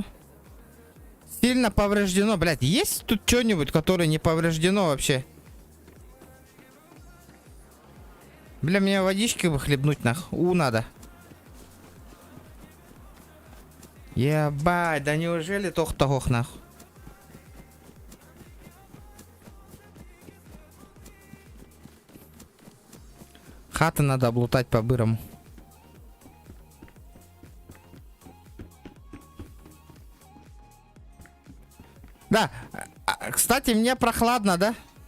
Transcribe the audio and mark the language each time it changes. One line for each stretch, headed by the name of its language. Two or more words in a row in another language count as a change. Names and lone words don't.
Russian: Сильно повреждено, блядь. Есть тут что-нибудь, которое не повреждено вообще? Бля, мне водички выхлебнуть нах. Надо. Ебать, да неужели тох-тох нах? Хаты надо облутать по-бырому. Да, кстати, мне прохладно, да?